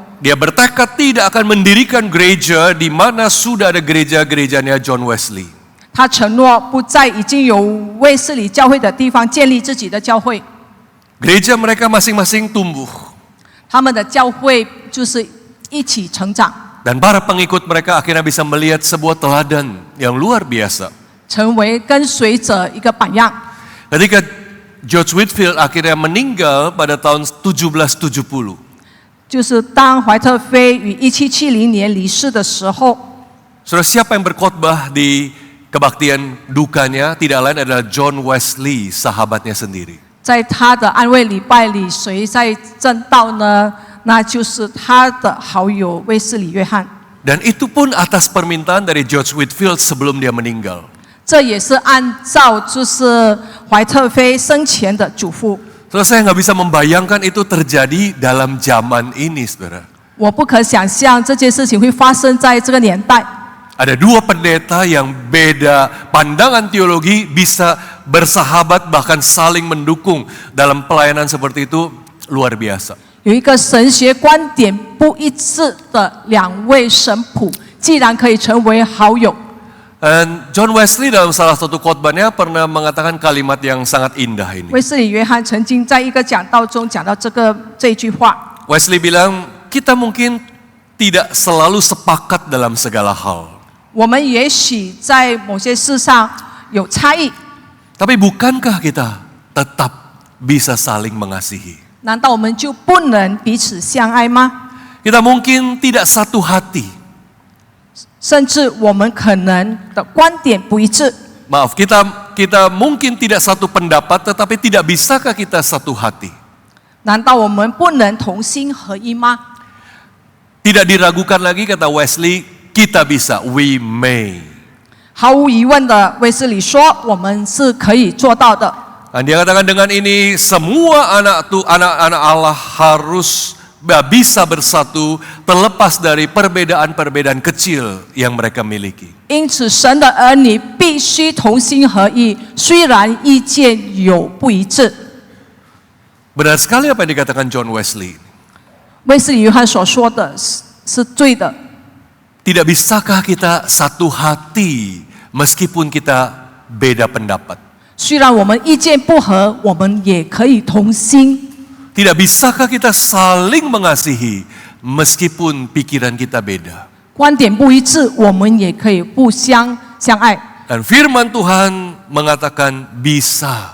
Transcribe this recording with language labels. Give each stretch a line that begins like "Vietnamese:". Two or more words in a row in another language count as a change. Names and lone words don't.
Indonesian: Dia bertekad tidak akan mendirikan gereja di mana sudah ada gereja-gerejanya John Wesley.
Chinese: 他承诺不在已经有卫斯理教会的地方建立自己的教会。
Indonesian: Gereja mereka masing-masing tumbuh.
Chinese: 他们的教会就是一起成长，
Indonesian: Dan para pengikut mereka akhirnya bisa melihat sebuah teladan yang luar biasa.
Chinese: 成为跟随者一个榜样。
Indonesian: Ketika George Whitefield akhirnya meninggal pada tahun 1770.
Chinese: 就是当怀特菲于1770年离世的时候，
Indonesian: Saudara, siapa yang berkhotbah di kebaktian dukanya? Tidak lain adalah John Wesley, sahabatnya sendiri.
Chinese: 在他的安慰礼拜里，谁在正道呢？那就是他的好友卫斯理约翰。
Indonesian: Dan itu pun atas permintaan dari George Whitefield sebelum dia meninggal.
Chinese: 这也是按照就是怀特菲生前的嘱咐。
Indonesian: Saudara, saya nggak bisa membayangkan itu terjadi dalam zaman ini, saudara.
Chinese: 我不可想象这件事情会发生在这个年代。
Indonesian: Ada dua pendeta yang beda pandangan teologi bisa bersahabat bahkan saling mendukung dalam pelayanan seperti itu luar biasa.
Chinese: 有一个神学观点不一致的两位神父，既然可以成为好友。
Indonesian: Dan John Wesley dalam salah satu khotbahnya pernah mengatakan kalimat yang sangat indah ini.
Chinese: 卫斯理约翰曾经在一个讲道中讲到这一句话。
Indonesian: Wesley bilang, kita mungkin tidak selalu sepakat dalam segala hal.
Chinese: 我们也许在某些事上有差异，
Indonesian: Tapi bukankah kita tetap bisa saling mengasihi?
Chinese: 难道我们就不能彼此相爱吗？
Indonesian: Kita mungkin tidak satu hati.
Chinese: 甚至我们可能的观点不一致，
Indonesian: Maaf, kita mungkin tidak satu pendapat, tetapi tidak bisakah kita satu hati?
Chinese: 难道我们不能同心合一吗？
Indonesian: Tidak diragukan lagi kata Wesley, kita bisa,
English: we may.
Chinese: 毫无疑问的，卫斯理说我们是可以做到的。
Indonesian: Dan dia katakan dengan ini semua anak-anak Allah harus bisa bersatu terlepas dari perbedaan-perbedaan kecil yang mereka miliki.
Chinese: 因此，神的儿女必须同心合意，虽然意见有不一致。
Indonesian: Benar sekali apa yang dikatakan John Wesley.
Chinese: 卫斯理约翰所说的是对的。
Indonesian: Tidak bisakah kita satu hati meskipun kita beda pendapat?
Chinese: 虽然我们意见不合，我们也可以同心。
Indonesian: Tidak bisakah kita saling mengasihi meskipun pikiran kita beda?
Chinese: 观点不一致，我们也可以互相相爱。
Indonesian: Dan firman Tuhan mengatakan bisa.